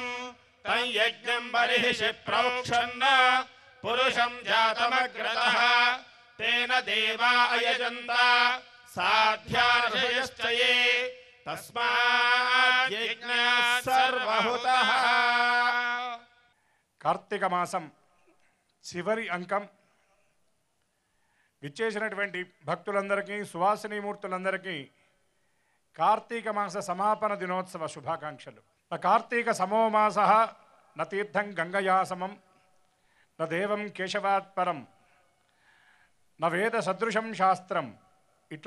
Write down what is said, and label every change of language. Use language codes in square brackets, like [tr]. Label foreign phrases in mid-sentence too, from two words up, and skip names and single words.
[sa] तं यज्ञं बर्हिषि प्रोक्षन् पुरुषं जातमग्रतः. तेन देवा अयजन्त साध्यार्षयश्च ये. तस्मात् यज्ञः सर्वहुतः. [te] కార్తీక మాసం చివరి అంకం విచ్చేసినటువంటి భక్తులందరికీ, సువాసినీమూర్తులందరికీ కార్తీక మాస సమాపన దినోత్సవ శుభాకాంక్షలు. [sa] కార్తీక సమోమాస న తీర్థం గంగయా సమం న దేవం కేశవాత్ పరం న వేద సదృశం శాస్త్రం.